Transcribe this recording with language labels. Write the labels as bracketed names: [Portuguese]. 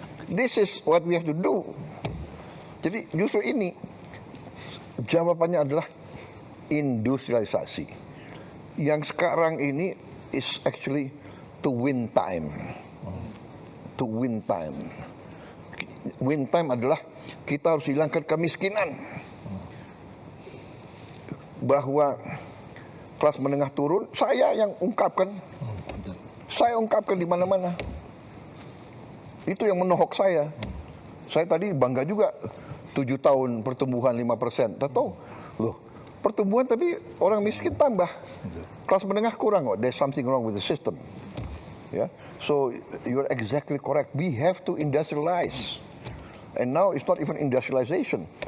[English] This is what we have to do. [Indonesian] Jadi justru ini jawabannya adalah industrialisasi. Yang sekarang ini [English] is actually to win time. To win time. [Indonesian] Win time adalah kita harus hilangkan kemiskinan. Bahwa kelas menengah turun, saya yang ungkapkan. Saya ungkapkan di mana-mana. Itu yang menohok saya. Saya tadi bangga juga 7 tahun pertumbuhan 5%. Tahu, loh, pertumbuhan tapi orang miskin tambah. Kelas menengah kurang. [English] There's something wrong with the system. Yeah. So you're exactly correct. We have to industrialize. And now it's not even industrialization.